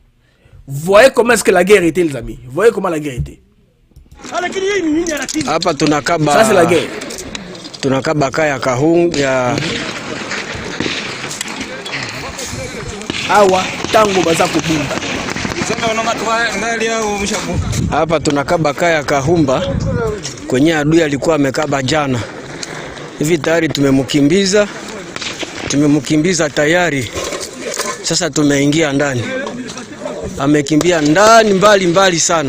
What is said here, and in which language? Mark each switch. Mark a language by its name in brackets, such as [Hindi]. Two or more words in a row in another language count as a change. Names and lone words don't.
[French] Vous voyez comment est-ce que la guerre était, les amis? Vous voyez comment la guerre était? Ça, c'est la guerre. [Lingala] Awa tango baza kubunda. [Swahili] Hapa tunakaba kaya Kahumba kwenye adui alikuwa amekaba jana. Hivi tayari tumemkimbiza tayari. Sasa tumeingia ndani. Amekimbia ndani mbali sana.